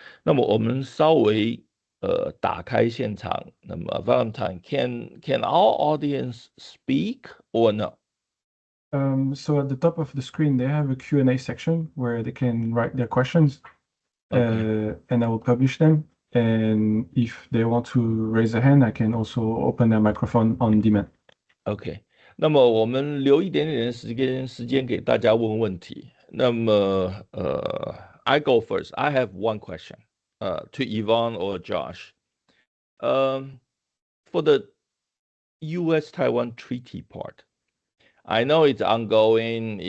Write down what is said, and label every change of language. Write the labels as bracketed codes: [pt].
[zh] 那么我们稍微打开现场，那么 Valentine， [en] can our audience speak or no? So at the top of the screen, they have a Q&A section where they can write their questions, Okay. and I will publish them. And if they want to raise a hand, I can also open their microphone on demand. [zh] OK，那么我们留一点点的时间给大家问问题。那么 [en] I go first. I have one question to Evonne or Josh. For the U.S.-Taiwan treaty part, I know it's ongoing.